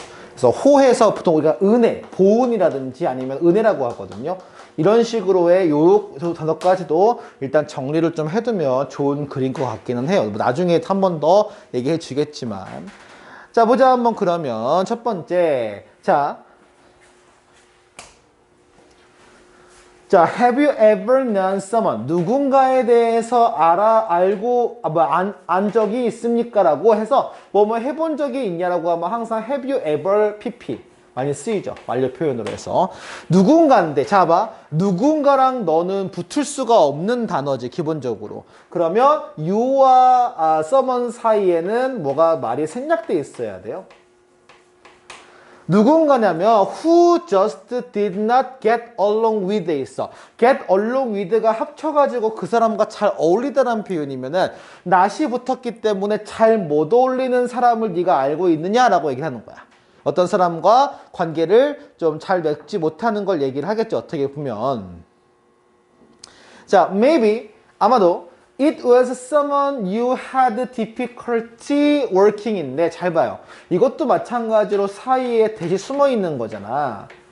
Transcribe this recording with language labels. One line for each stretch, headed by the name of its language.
Korean: 그래서 호해서 보통 우리가 은혜, 보은이라든지 아니면 은혜라고 하거든요. 이런 식으로의 요 단어까지도 일단 정리를 좀 해두면 좋은 글인 것 같기는 해요. 나중에 한 번 더 얘기해 주겠지만. 자, 보자 한번 그러면 첫 번째.
English: 자, have you ever known someone?
Korean: 누군가에 대해서 알고, 안 적이 있습니까? 라고 해서 뭐 해본 적이 있냐라고 하면 항상
English: have you ever pp.
Korean: 많이 쓰이죠. 완료 표현으로 해서. 누군가인데, 자, 봐. 누군가랑 너는 붙을 수가 없는 단어지, 기본적으로. 그러면 you와 someone 사이에는 뭐가 말이 생략돼 있어야 돼요. 누군가냐면
English: who just did not get along with에 있어.
Korean: get along with가 합쳐가지고 그 사람과 잘 어울리다라는 표현이면은 not이 붙었기 때문에 잘 못 어울리는 사람을 네가 알고 있느냐라고 얘기를 하는 거야. 어떤 사람과 관계를 좀 잘 맺지 못하는 걸 얘기를 하겠죠, 어떻게 보면.
English: 자, maybe 아마도 it was someone you had difficulty working in인데,
Korean: 잘 봐요. 이것도 마찬가지로 사이에 대시 숨어 있는 거잖아.